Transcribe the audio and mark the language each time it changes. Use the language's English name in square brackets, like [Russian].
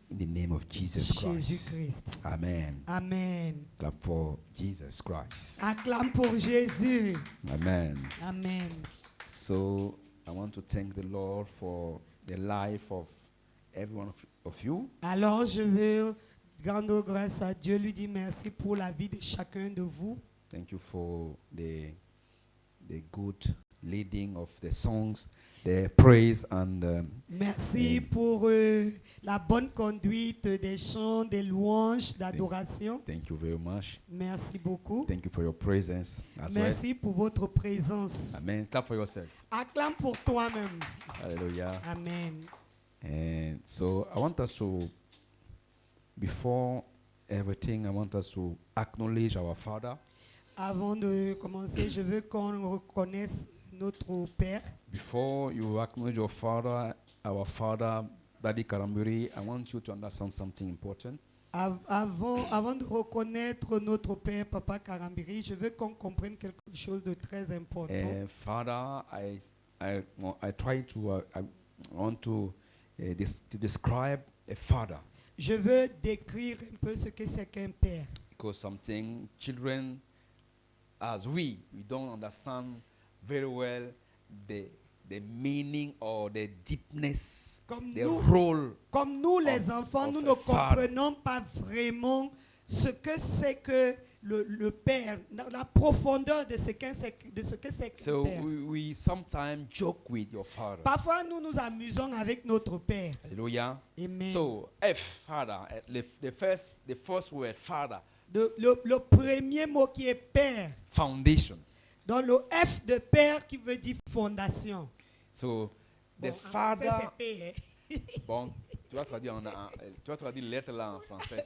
[English] in the name of Jesus Christ. [French] Jésus-Christ. [English] Amen. [French] Amen. [English] Clap for Jesus Christ. [French] Acclame pour Jésus. [English] Amen. [French] Amen. [English] So I want to thank the Lord for the life of every one of you. [French] Alors je veux rendre grâce à Dieu, lui dire merci pour la vie de chacun de vous. [English] Thank you for the good leading of the songs, the praise and [French] Merci pour la bonne conduite des chants, des louanges, d'adoration. [English] thank you very much. [French] Merci beaucoup. [English] Thank you for your presence as [French] Merci pour votre présence. [English] well. Amen. Clap for yourself. [French] Acclame pour toi-même. [English] Hallelujah. [French] Amen. [English] And so I want us to, before everything, I want us to acknowledge our Father. [French] Avant de commencer, je veux qu'on reconnaisse notre Père. [English] Before you acknowledge your Father, our Father, Daddy Karamburi, I want you to understand something important. [French] Avant de reconnaître notre Père, Papa Karambiri, je veux qu'on comprenne quelque chose de très important. [English] Father, I try to, I want to describe a father. [French] Je veux décrire un peu ce que c'est qu'un père. [English] Because something children, as we don't understand very well the meaning or the deepness, the role. [French] Comme nous les enfants, nous ne comprenons pas vraiment ce que c'est que le père, la profondeur de ce que c'est qu'un [English] So [French] père. [English] we sometimes joke with your father. [French] Parfois nous nous amusons avec notre père. [English] Hallelujah. [French] Amen. [English] So F, father, the first word, father. [French] Le premier mot qui est père. [English] Foundation. [French] Dans le F de père qui veut dire fondation. [English] So the [French] Bon, [English] father. [French] c'est P, hein? Bon, tu vas traduire lettre là en français.